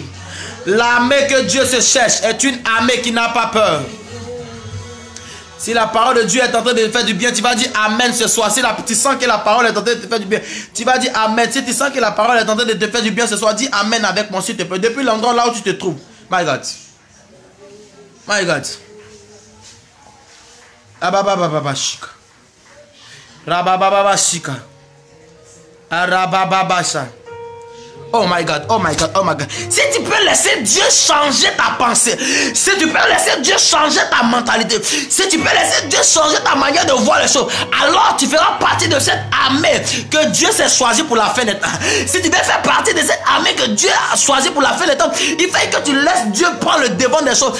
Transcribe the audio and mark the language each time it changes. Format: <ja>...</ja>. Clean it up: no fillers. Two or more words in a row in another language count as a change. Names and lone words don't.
<fr>L'armée que Dieu se cherche est une armée qui n'a pas peur. Si la parole de Dieu est en train de te faire du bien, tu vas dire Amen ce soir. Si tu sens que la parole est en train de te faire du bien, tu vas dire Amen. Si tu sens que la parole est en train de te faire du bien ce soir, dis Amen avec moi s'il te plaît. Depuis l'endroit là où tu te trouves.</fr> <en>My God. My God. Rabababa shika. Rabababa shika. Rabababa shika. Oh my God, oh my God, oh my God.</en> <fr>Si tu peux laisser Dieu changer ta pensée, si tu peux laisser Dieu changer ta mentalité, si tu peux laisser Dieu changer ta manière de voir les choses, alors tu feras partie de cette armée que Dieu s'est choisi pour la fin des temps. Si tu veux faire partie de cette armée que Dieu a choisi pour la fin des temps, il faut que tu laisses Dieu prendre le devant des choses.</fr>